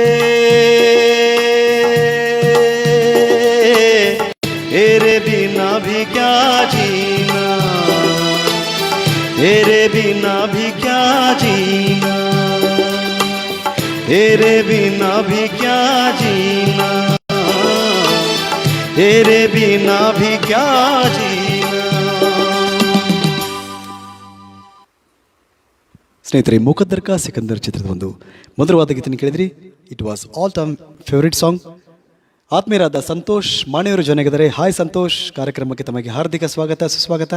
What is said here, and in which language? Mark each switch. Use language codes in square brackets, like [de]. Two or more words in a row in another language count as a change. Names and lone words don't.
[hi] तेरे बिना भी क्या जीना, तेरे बिना भी क्या जीना, तेरे बिना भी क्या जीना, तेरे बिना भी क्या जीना। [kn] ಸ್ನೇಹಿತರೆ, ಮುಖದ್ದರ್ ಕಾ ಸಿಕಂದರ್ ಚಿತ್ರದ ಒಂದು ಮಧುರವಾದ ಗೀತೆಯನ್ನು ಕೇಳಿದ್ರಿ. [en] It was all time favourite song. [kn] ಆತ್ಮೀಯರಾದ ಸಂತೋಷ್ ಮಾಣಿಯವರು ಜೊತೆಗಿದ್ದಾರೆ. ಹಾಯ್ ಸಂತೋಷ್, ಕಾರ್ಯಕ್ರಮಕ್ಕೆ ತಮಗೆ ಹಾರ್ದಿಕ ಸ್ವಾಗತ ಸುಸ್ವಾಗತ.